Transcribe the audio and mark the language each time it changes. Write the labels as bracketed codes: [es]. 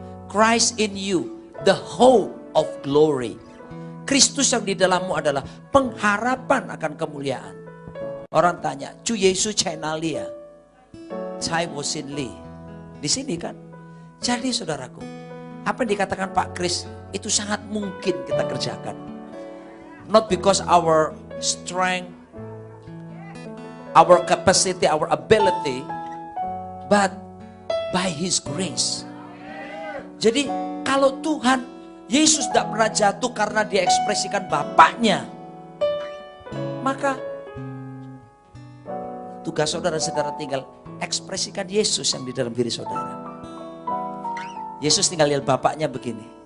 [en] Christ in you, the hope of glory. [id] Kristus yang di dalammu adalah pengharapan akan kemuliaan. Orang tanya, Chu Yesus Chinalia, Chai Wosinli. Di sini kan. Jadi saudaraku, apa yang dikatakan Pak Kris itu sangat mungkin kita kerjakan. [en] Not because our strength, our capacity, our ability, but by His grace. [id] Jadi kalau Tuhan Yesus tidak pernah jatuh karena dia ekspresikan Bapaknya. Maka tugas saudara-saudara tinggal ekspresikan Yesus yang di dalam diri saudara. Yesus tinggal lihat Bapaknya begini.